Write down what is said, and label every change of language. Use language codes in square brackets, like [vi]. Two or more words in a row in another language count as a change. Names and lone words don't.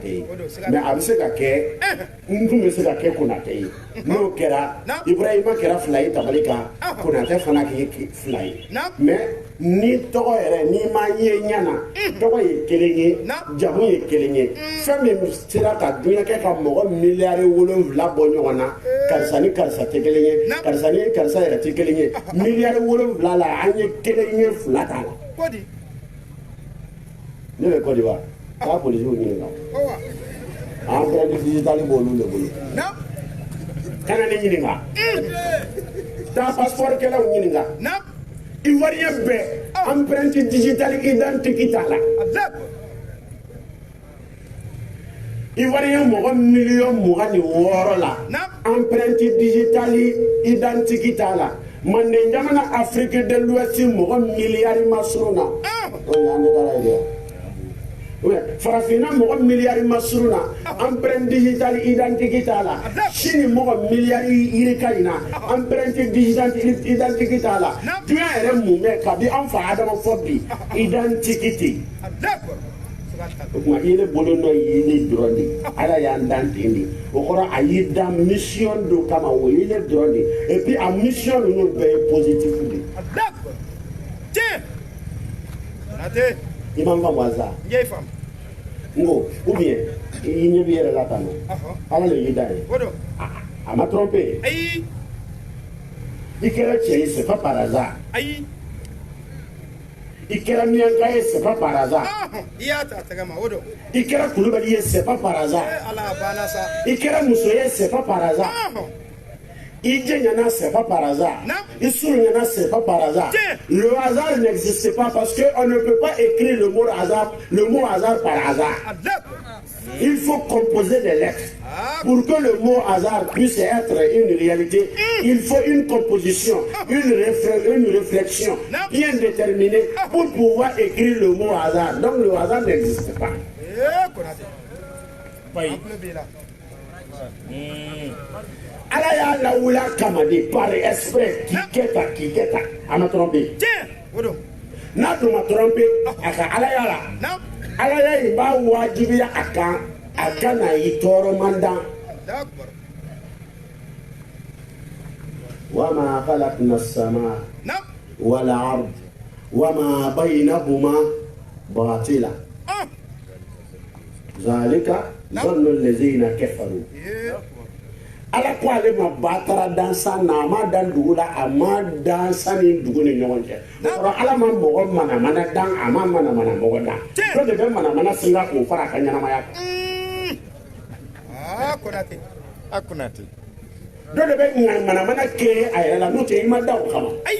[bm] ye mais a bɛ se ka kɛ n tun bɛ se ka kɛ Konate ye n'o kɛra Ibrahima kɛra fila ye tabali kan Konate fana kɛ fila ye mais ni tɔgɔ yɛrɛ n'i ma ye ɲana tɔgɔ ye kelen ye jamu ye kelen ye fɛn min sera ka duɲa kɛ ka mɔgɔ miliyari 7 bɔ ɲɔgɔn na karisa ni karisa tɛ kelen ye karisa ni karisa yɛrɛ tɛ kelen ye miliyari 7 la an ye kelen ye fila t'a la ne bɛ Côte d'Ivoire k'a polisiw ɲininka [fr] empreinte digitale [bm] b'olu de bolo kana ne ɲininka taa passeport kɛlaw ɲininka Ivoirien bɛɛ [fr] empreinte digitale identique [bm] t'a la Ivoirien mɔgɔ miliyɔn 26 la [fr] empreinte digitale identique [bm] t'a la Manden jamana Afrique de l'Ouest mɔgɔ miliyari ma surun na farafina mɔgɔ miliyari ma surun na [fr] empreinte digitale identique [bm] t'a la Chine mɔgɔ miliyari yirika in na [fr] empreinte digitale identique [bm] t'a la duɲa yɛrɛ mun bɛ kabi an fa Adama fɔ bi identique o tuma i ne bolo nɔ ye ne dɔrɔn de ala y'an dan ten de o kɔrɔ a y'i dan mission dɔ kama o ye ne dɔrɔn de [fr] et puis [bm] a mission ninnu bɛɛ ye positif de i ma n faamu wa sa n ko [fr] ou bien [bm] i ɲɛ b'i yɛrɛ la tan nɔ ala le y'i dan ye a ma tromper i kɛra cɛ ye [fr] c'est pas par hasard [bm] i kɛra miyanka ye [fr] c'est pas par hasard [bm] i kɛra kulubali ye [fr] c'est pas par hasard [bm] i kɛra muso ye [fr] c'est pas par hasard [bm] Idjéniana, [fr] c'est pas par hasard. Issouliana, c'est pas par hasard. Le hasard n'existe pas parce qu'on ne peut pas écrire le mot hasard par hasard. Il faut composer des lettres. Pour que le mot hasard puisse être une réalité, il faut une composition, une réflexion bien déterminée pour pouvoir écrire le mot hasard. Donc le hasard n'existe pas. [bm] Ala y'a lawula kama de [fr] par exprès [bm] k'i kɛta a ma trompé n'a dun ma trompé a ka ala y'a la ala y'a in b'a wajibiya a kan a ka na i tɔɔrɔ man dan [ar] وما خلقنا السماء والأرض وما بينهما باطلا ذلك ظن الذين كفروا. [bm] Ala ko ale ma batara dansa na ma dan dugu la a ma dansa ni dugu ni ɲɔgɔn cɛ o ala ma mɔgɔ mana dan a ma mana mɔgɔ dan dɔ de bɛ mana singa k'o fara a ka ɲɛnamaya kan dɔ de bɛ mana kɛ a yɛrɛ la n'o tɛ i ma da o kama